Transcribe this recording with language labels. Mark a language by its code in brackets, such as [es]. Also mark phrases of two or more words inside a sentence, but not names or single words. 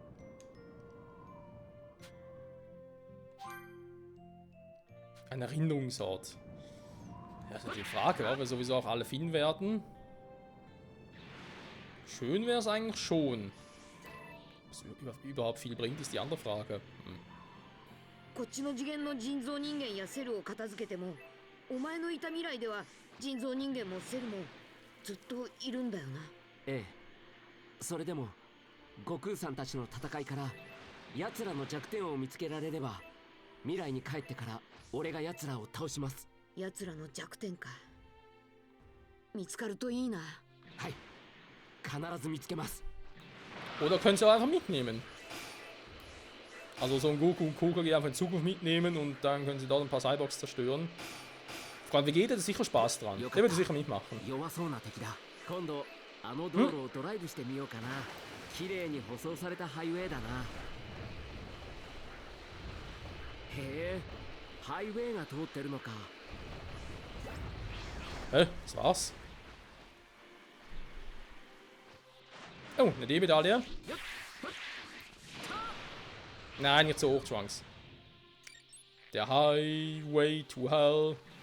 [de] Ein Erinnerungsort. Ja, das ist die Frage, ob wir sowieso auch alle finden werden. Schön wäre es eigentlich schon. Was überhaupt viel bringt, ist die andere Frage. [ja] こっちの次元の人造人間やセルを片付けてもお前のいた未来では人造人間もセルもずっといるんだよな。ええ。それでも悟空さんたちの戦いから奴らの弱点を見つけられれば、未来に帰ってから俺が奴らを倒します。奴らの弱点か。見つかるといいな。はい。必ず見つけます。 [de] Oder können sie auch einfach mitnehmen. Also so ein Goku und Kokage einfach in Zukunft mitnehmen und dann können sie dort ein paar Cyborgs zerstören. Vor allem Vegeta hat sicher Spaß dran. Der würde sicher mitmachen. [ja] 弱そうな敵だ。今度あの道路をドライブしてみようかな。綺麗に舗装されたハイウェイだな。へえ、ハイウェイが通ってるのか。 [de] Das war's. Oh, eine D-Medaille. Nein, nicht so hoch, Trunks. Der Highway to Hell.